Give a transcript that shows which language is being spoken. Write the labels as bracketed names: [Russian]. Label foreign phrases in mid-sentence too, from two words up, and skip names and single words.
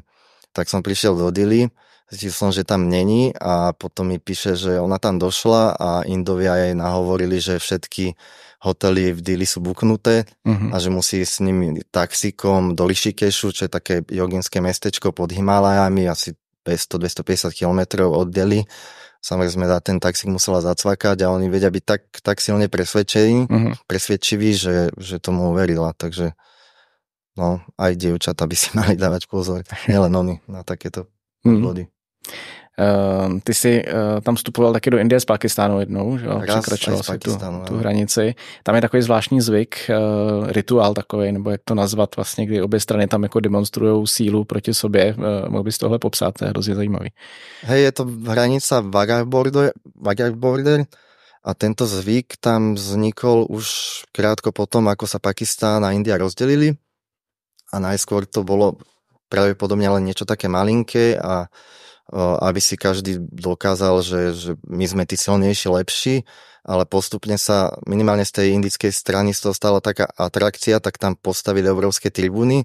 [Slovak] Tak som prišiel do Dili, zistil som, že tam není a potom mi píše, že ona tam došla a Indovia jej nahovorili, že všetky hotely v Dili sú buknuté a že musí s nimi taxíkom do Rishikešu, čo je také joginské mestečko pod Himalajami, asi 200-250 kilometrov od Delhi. Samozrejme, ten taxík musela zacvakať a oni vedia byť tak silne presvedčiví, že tomu uverila. Takže no, aj dievčatá by si mali dávať pozor. Nielen oni na takéto body. [Czech] Ty jsi tam vstupoval taky do Indie z Pakistánu jednou, že jo? Překračoval si tu hranici. Tam je takový zvláštní zvyk, rituál takový, nebo jak to nazvat vlastně, kdy obě strany tam jako demonstrujou sílu proti sobě. Mohl bys tohle popsat, to je hrozně zajímavý. [Slovak] Hej, je to hranica Wagah border a tento zvyk tam vznikol už krátko potom, ako sa Pakistán a India rozdelili a najskôr to bolo pravdepodobne len niečo také malinké a aby si každý dokázal, že my sme tí silnejší, lepší, ale postupne sa minimálne z tej indickej strany z toho stala taká atrakcia, tak tam postavili obrovské tribúny.